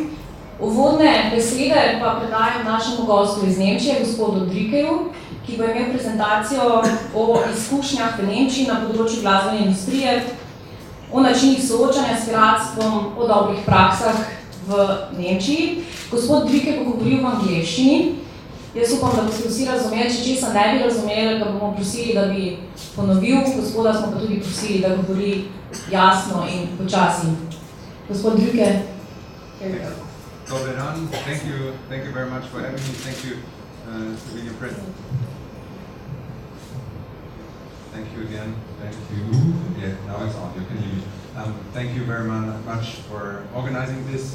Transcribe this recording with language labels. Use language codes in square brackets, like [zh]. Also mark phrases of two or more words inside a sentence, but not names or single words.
[sl] Uvodne besede pa predajam našemu gostu iz Nemčije, gospodu Drückeju, ki bo imel prezentacijo o izkušnjah v Nemčiji na področju glasbene industrije, o načinih soočanja s piratstvom, o dobrih praksah v Nemčiji. Gospod Drückej bo govoril v angleščini. Jaz upam, da boste vsi razumeli, če česa ne bi razumeli, ga bomo prosili, da bi ponovil. Gospoda smo pa tudi prosili, da govori jasno in počasi. Gospod Drückej, [en] here we go. [hr] Dobar dan, [en] thank you very much for having me. Thank you for being present. Thank you again. Thank you. Yeah, now it's on. You can hear me. Thank you very much for organizing this.